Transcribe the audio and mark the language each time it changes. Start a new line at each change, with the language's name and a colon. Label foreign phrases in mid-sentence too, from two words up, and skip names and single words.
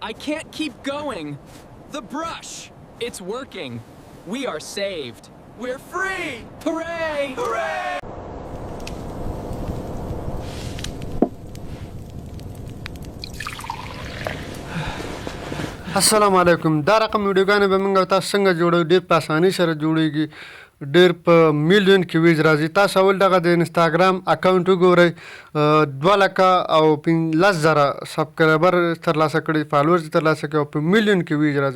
English: I can't keep going. The brush. It's working. We are saved. We're free. Hooray! Hooray!
Arabic: السلام علیکم.
Pashto: دا رقم ویډیوګانې به موږ تاسو څنګه جوړو ډېر په اسانۍ سره جوړیږي، ډېر په میلیون کې ویز راځي. تاسو اول دغه د انسټاګرام اکاونټ وګورئ، 2,15,000 سبسکرایبر ترلاسه کړي، فالوورز ترلاسه کړي او په میلیون کې ویز راځي.